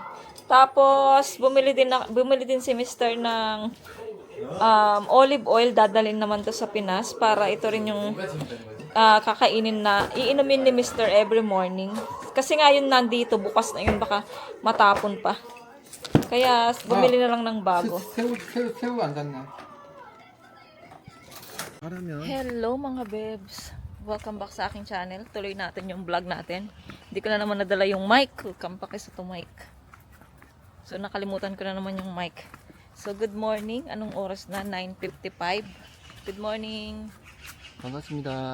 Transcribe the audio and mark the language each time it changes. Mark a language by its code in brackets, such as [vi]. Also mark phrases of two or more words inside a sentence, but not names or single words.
[tl] Tapos bumili din si Mr. ng [en] olive oil. [tl] Dadalhin naman to sa Pinas para ito rin yung kakainin na, iinumin ni Mr. [en] every morning. [tl] Kasi nga yun nandito, bukas na yun, baka matapon pa. Kaya bumili na lang ng bago. [ko] 새우 안 샀나? 하라면 [tl] Hello mga bebs! [en] Welcome back [tl] sa aking channel. Tuloy natin yung vlog natin. Hindi ko na naman nadala yung mic. [en] Welcome back [tl] sa to mic. So nakalimutan ko na naman yung mic. [en] So good morning. [tl] Anong oras na? 9:55. [en] Good morning. [ko] 반갑습니다.